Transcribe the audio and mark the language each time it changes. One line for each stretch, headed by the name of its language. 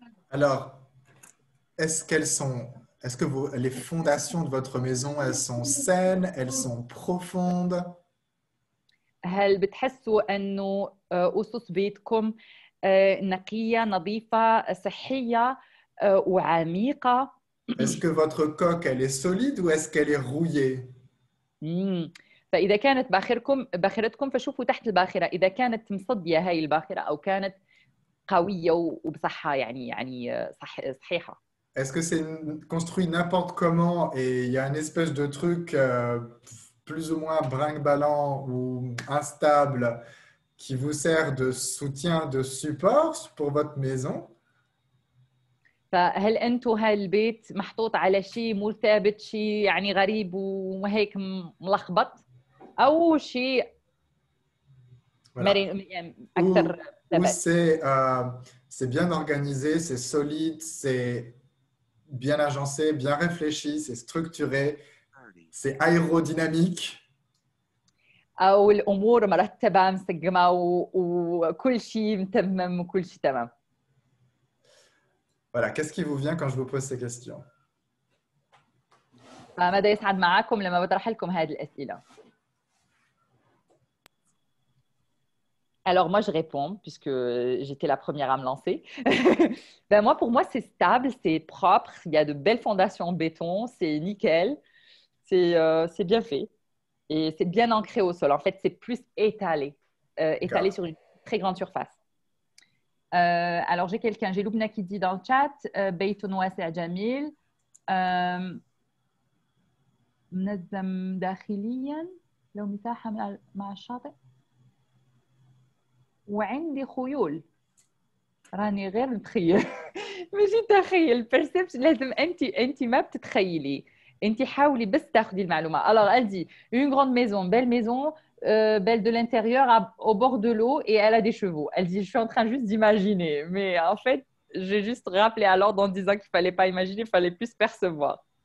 French: Alors, est-ce que les fondations de votre maison, elles sont saines, elles sont profondes?
Arabic: هل بتحسوا أنه أسس بيتكم نقية، نظيفة، صحية وعميقة؟
French: Est-ce que votre coque, elle est solide ou est-ce qu'elle est rouillée?
Arabic: فإذا كانت باخرتكم فشوفوا تحت الباخرة، إذا كانت مصدية هاي الباخرة أو كانت قوية وبصحة، يعني صحيحة.
French: Est-ce que c'est construit n'importe comment et il y a une espèce de truc plus ou moins brinque-ballant ou instable qui vous sert de soutien, de support pour votre maison?
Arabic: فهل أنتم هاي البيت محطوط على شيء مو ثابت، شيء يعني غريب وهيك ملخبط، أو شيء مرن أكثر ثبات؟
French: C'est bien organisé, c'est solide, c'est bien agencé, bien réfléchi, c'est structuré, c'est aérodynamique.
Arabic: أو الأمور مرتبة مسقمة وكل شيء متمم وكل شيء تمام.
French: Voilà, qu'est-ce qui vous vient quand je vous pose ces questions?
Arabic: فماذا يسعد معكم لما بطرح لكم هذه الأسئلة؟
French: Alors moi je réponds puisque j'étais la première à me lancer. Pour moi c'est stable, c'est propre, il y a de belles fondations en béton, c'est nickel, c'est bien fait et c'est bien ancré au sol. En fait c'est plus étalé sur une très grande surface. Alors j'ai Loubna qui dit dans le chat
Arabic: بيت واسع جميل منظم داخليا لو مساحة مع الشاطئ وعندي خيول. راني غير نتخيل ماشي تخيل perception. لازم انت ما بتتخيلي، انت حاولي بس تاخذي المعلومه.
French: Alors elle dit une grande maison, belle maison, belle de l'intérieur, au bord de l'eau et elle a des chevaux. Elle dit je suis en train juste d'imaginer, mais en fait j'ai juste rappelé à l'ordre en disant qu'il fallait pas imaginer, il fallait plus percevoir.